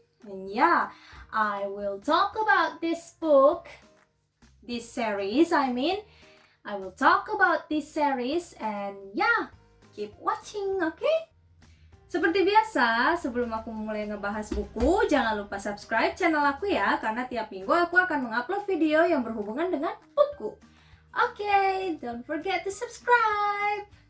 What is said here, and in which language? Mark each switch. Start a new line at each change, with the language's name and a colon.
English: And yeah, I will talk about this book, this series. I will talk about this series, and yeah, keep watching, okay?
Indonesian: Seperti biasa, sebelum aku mulai ngebahas buku, jangan lupa subscribe channel aku ya, karena tiap minggu aku akan mengupload video yang berhubungan dengan buku.
English: Okay, don't forget to subscribe.